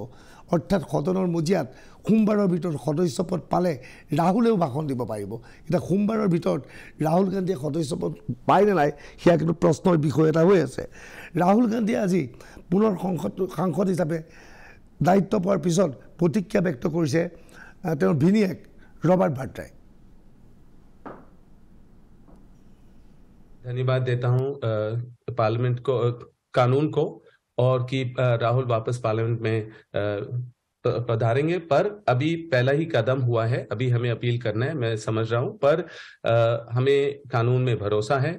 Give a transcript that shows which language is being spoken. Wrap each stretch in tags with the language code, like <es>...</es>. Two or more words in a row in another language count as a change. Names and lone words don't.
<as>অৰ্থাৎ সদনৰ মজিয়াত সোমবাৰৰ ভিতৰত সদস্য পদ পালে ৰাহুলেও ভাষণ দিব পাৰিব। এতিয়া সোমবাৰৰ ভিতৰত ৰাহুল গান্ধীয়ে সদস্য পদ পায় নে নাই সেয়া কিন্তু প্ৰশ্নৰ বিষয় এটা হৈ আছে। ৰাহুল গান্ধীয়ে আজি পুনৰ সাংসদ হিচাপে দায়িত্ব পোৱাৰ পিছত প্ৰতিক্ৰিয়া ব্যক্ত কৰিছে তেওঁৰ ভিনিয়েক ৰবাৰ্ট ভাদ্ৰাই।</as> <hi>धन्यवाद देता हूं पार्लियामेंट को, कानून को, और कि राहुल वापस पार्लियामेंट में पधारेंगे। पर अभी पहला ही कदम हुआ है, अभी हमें अपील करना है, मैं समझ रहा हूं, पर हमें कानून में भरोसा है।</hi>